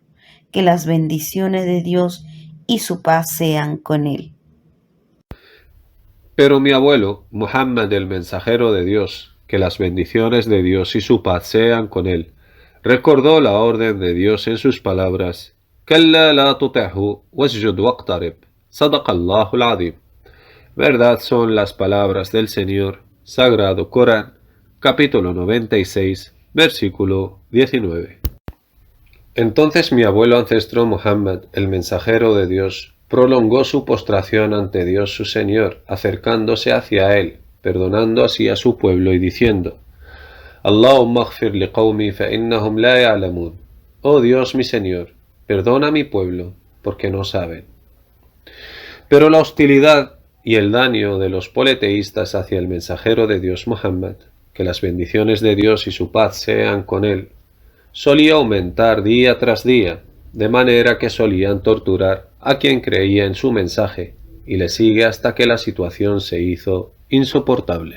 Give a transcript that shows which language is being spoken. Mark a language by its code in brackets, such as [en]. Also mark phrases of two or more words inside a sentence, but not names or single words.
[es] Que las bendiciones de Dios y su paz sean con él. Pero mi abuelo, Muhammad el mensajero de Dios, que las bendiciones de Dios y su paz sean con él, recordó la orden de Dios en sus palabras: [ar] "كلا لا تطعه واسجد واقترب صدق الله العظيم". [es] Verdad son las palabras del Señor, Sagrado Corán, capítulo 96, versículo 19. Entonces mi abuelo ancestro Muhammad, el mensajero de Dios, prolongó su postración ante Dios su Señor, acercándose hacia él, perdonando así a su pueblo y diciendo: [ar] اللهم اغفر لقومي فإنهم لا يعلمون. [es] Oh Dios mi Señor, perdona a mi pueblo, porque no saben. Pero la hostilidad y el daño de los politeístas hacia el mensajero de Dios Muhammad, que las bendiciones de Dios y su paz sean con él, solía aumentar día tras día, de manera que solían torturar a quien creía en su mensaje, y le sigue hasta que la situación se hizo insoportable.